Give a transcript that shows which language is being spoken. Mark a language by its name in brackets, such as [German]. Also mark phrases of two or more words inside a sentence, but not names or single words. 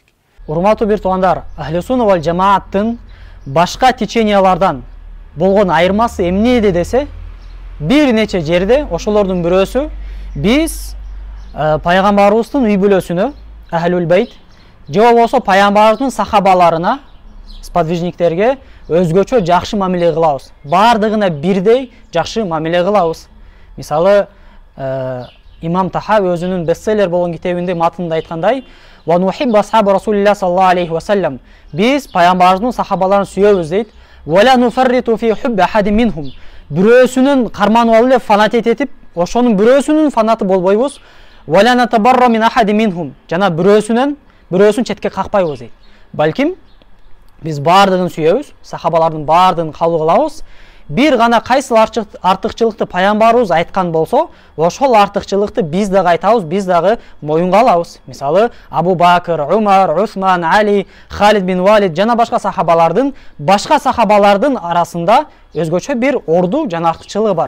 [Kyrgyz] Урматтуу бир туугандар, Ахли Сунна вал Жамааттын башка течениялардан болгон айырмасы эмнеде десе, бир нече жерде ошолордун бирөөсү биз пайгамбарыбыздын үй бүлөсүнө, Ахлул Бейт, же болбосо пайгамбарыбыздын сахабаларына, сподвижниктерге өзгөчө жакшы мамиле кылабыз. Бардыгына бирдей жакшы мамиле кылабыз. Мисалы, Имам Тахави өзүнүн бестселлер болгон китебинде матында айткандай, [Arabic] "ونحب أصحاب رسول الله صلى الله عليه وسلم." [Kyrgyz] Биз пайгамбарыбыздын сахабаларын сүйөбүз дейт. [Arabic] "ولا نفرط في حب أحد منهم." [Kyrgyz] Бирөөсүнүн карманып алып эле фанатет этип, ошонун бирөөсүнүн фанаты болбойбуз. [Arabic] "ولا نتبرأ من أحد منهم." [Kyrgyz] Жана бирөөсүн четке какпайбыз дейт. Балким биз бардыгын сүйөбүз, сахабалардын бардыгын кабыл кылабыз. Бир гана кайсы артыкчылыкты пайгамбарыбыз айткан болсо, ошол артыкчылыкты биз дагы айтабыз, биз дагы моюнга алабыз. Мисалы, Абу Бакр, Умар, Усман, Али, Халид бин Валид жана башка сахабалардын арасында өзгөчө бир орду жана артыкчылыгы бар.